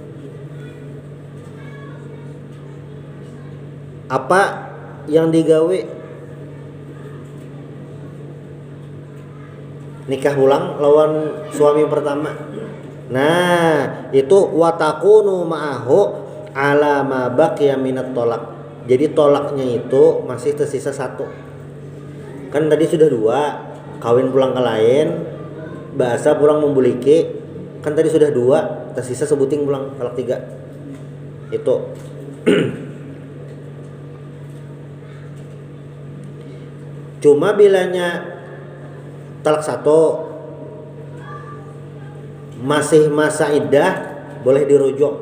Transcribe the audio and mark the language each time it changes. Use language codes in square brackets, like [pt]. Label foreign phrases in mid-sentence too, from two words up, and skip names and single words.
[bjn] Apa yang digawe nikah ulang lawan suami pertama. Nah, itu [ar] وتكون معه على ما بقي من الطلاق. [bjn] Jadi tolaknya itu masih tersisa 1. Kan tadi sudah 2, kawin pulang ke lain, bahasa pulang membuliki. Kan tadi sudah 2, tersisa sebuting pulang talak 3. Itu. Cuma bilanya talak 1 masih masa iddah boleh dirujuk.